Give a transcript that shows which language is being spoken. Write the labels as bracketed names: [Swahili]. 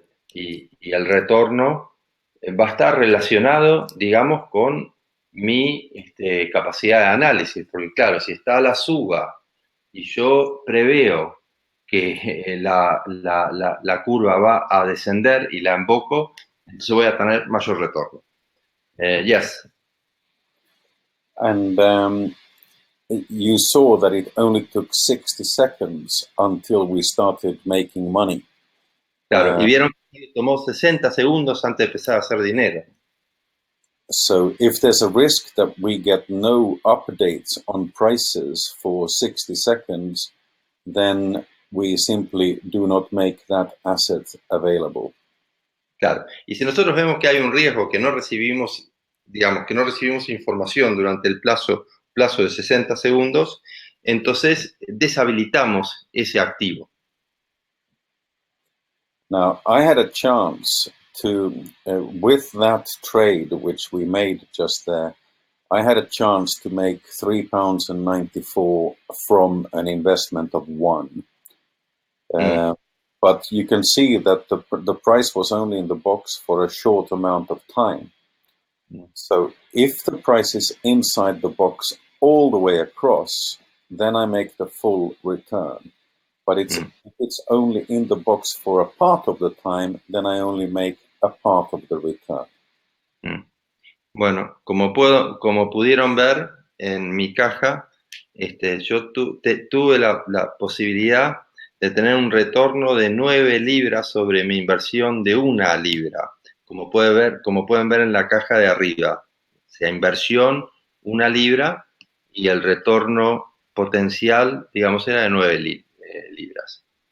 [Spanish] y el retorno va a estar relacionado, digamos, con mi capacidad de análisis, porque claro, si está a la suba y yo preveo que la curva va a descender y la emboco, entonces voy a tener mayor retorno. [English] Yes. And you saw that it only took 60 seconds until we started making money. [Spanish] Claro, y vieron que tomó 60 segundos antes de empezar a hacer dinero. [English] So if there's a risk that we get no updates on prices for 60 seconds, then we simply do not make that asset available. [Spanish] Claro, y si nosotros vemos que hay un riesgo que no recibimos, digamos, que no recibimos información durante el plazo de 60 segundos, entonces deshabilitamos ese activo. [English] Now, I had a chance to, with that trade which we made just there, I had a chance to make £3.94 from an investment of £1. But you can see that the price was only in the box for a short amount of time. So if the price is inside the box all the way across, then I make the full return. But if it's only in the box for a part of the time, then I only make a part of the return. [Spanish] Bueno, como pudieron ver en mi caja, yo tuve la posibilidad de tener un retorno de 9 libras sobre mi inversión de 1 libra, como pueden ver en la caja de arriba. O sea, inversión, 1 libra, y el retorno potencial, digamos, era de 9 libras.